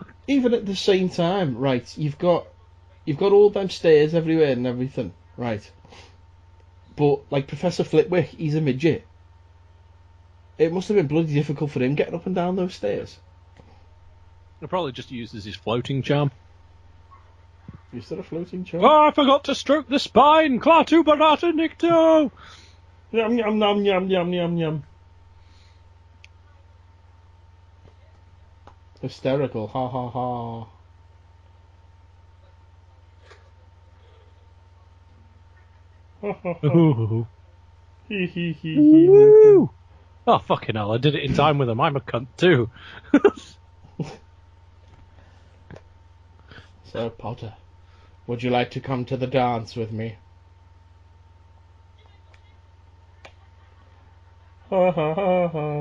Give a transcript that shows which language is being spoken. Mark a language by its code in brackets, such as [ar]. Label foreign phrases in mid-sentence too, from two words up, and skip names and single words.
[en] Even at the same time, right, you've got all them stairs everywhere and everything, right? But, like, Professor Flitwick, he's a midget. It must have been bloody difficult for him getting up and down those stairs. He probably just uses his floating charm. Is there a floating charm? Oh, I forgot to stroke the spine. Clatu barata nicto. Yum, yum, yum, yum, yum, yum, yum. Hysterical, ha ha ha. Ooh. Hee hee hee hee. Woo. Oh, fucking hell, I did it in time with him. I'm a cunt too. So, Potter, would you like to come to the dance with me? Ha ha ha ha.